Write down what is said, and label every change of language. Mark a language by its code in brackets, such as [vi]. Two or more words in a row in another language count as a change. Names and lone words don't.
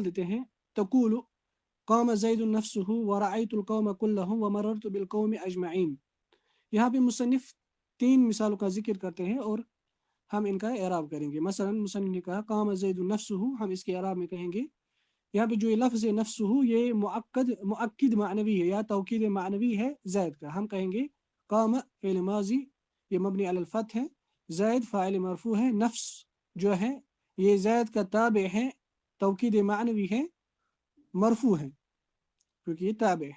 [hi] देते हैं, [ar] تقول قام زيد نفسه ورأيت القوم كلهم ومررت بالقوم أجمعين. [hi] यहाँ पे मुसन्निफ तीन मिसालों का जिक्र करते हैं और हम इनका एराब करेंगे। मसलन मुसन्निफ ने कहा [ar] قام زيد نفسه, [hi] हम इसके एराब में कहेंगे यहाँ पे जो ये लफ्ज़ है नफ्सुहु, ये मुअक्किद मानवी है या तौकीद मानवी है ज़ैद का। हम कहेंगे [ar] قام فعل ماض, [hi] ये [ar] مبني على الفتح [hi] है, ज़ैद फ़ाइल मरफ़ू है, नफ्स जो है ये ज़ैद का ताबे है, तौकीद मानवी है, मरफ़ू है क्योंकि ये ताबे है।